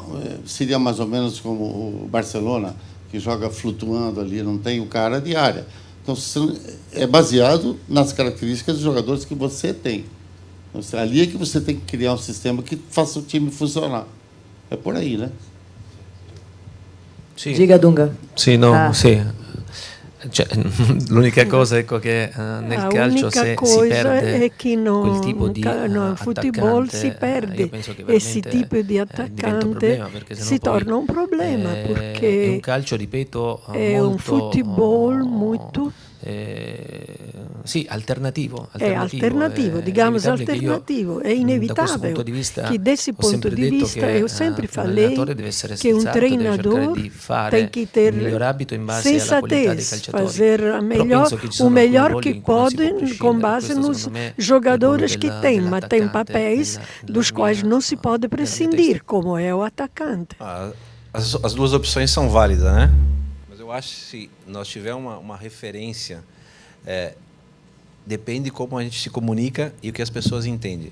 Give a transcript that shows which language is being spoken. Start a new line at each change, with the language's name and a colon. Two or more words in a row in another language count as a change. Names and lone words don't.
Portuguese: Seria mais ou menos como o Barcelona, que joga flutuando ali, não tem o cara de área. Então, é baseado nas características dos jogadores que você tem. Então, ali é que você tem que criar um sistema que faça o time funcionar. É por aí, né?
Italian: Sì.
Portuguese: Diga, Dunga.
Italian: Sì, no, Ah. sì. Cioè, l'unica cosa ecco che nel calcio se si perde
Portuguese: é que
Italian: quel tipo di
Portuguese: no futebol
Italian: attaccante,
Portuguese: se perde
Italian: io penso che
Portuguese: esse
Italian: veramente tipo di diventa un problema, attaccante, perché sennò si poi, torna un problema, è un
Portuguese: porque
Italian: calcio, ripeto, è un molto
Portuguese: futebol muito
Italian: sì, alternativo,
Portuguese: digamos
Italian: inevitabile che io,
Portuguese: alternativo, é
Italian: da questo
Portuguese: inevitável
Italian: punto di vista,
Portuguese: que desse
Italian: ho
Portuguese: ponto
Italian: sempre
Portuguese: de
Italian: detto
Portuguese: vista
Italian: che
Portuguese: eu sempre
Italian: un
Portuguese: falei
Italian: allenatore deve essere
Portuguese: que um
Italian: sensato, deve cercare
Portuguese: treinador
Italian: di fare
Portuguese: tem que ter
Italian: il miglior abito in base alla qualità dei
Portuguese: sensatez,
Italian: calciatori.
Portuguese: fazer
Italian: Però penso che ci
Portuguese: o
Italian: sono
Portuguese: melhor
Italian: alcuni
Portuguese: que
Italian: ruoli in cui non si può
Portuguese: pode
Italian: prescindere.
Portuguese: com base
Italian: Questo,
Portuguese: nos
Italian: secondo me, è
Portuguese: jogadores
Italian: quello
Portuguese: que tem, mas tem
Italian: dell'attaccante,
Portuguese: papéis dos quais não se pode prescindir, como é o atacante. As duas opções são válidas, né? Mas eu acho que se nós tivermos uma referência, depende como a gente se comunica e o que as pessoas entendem.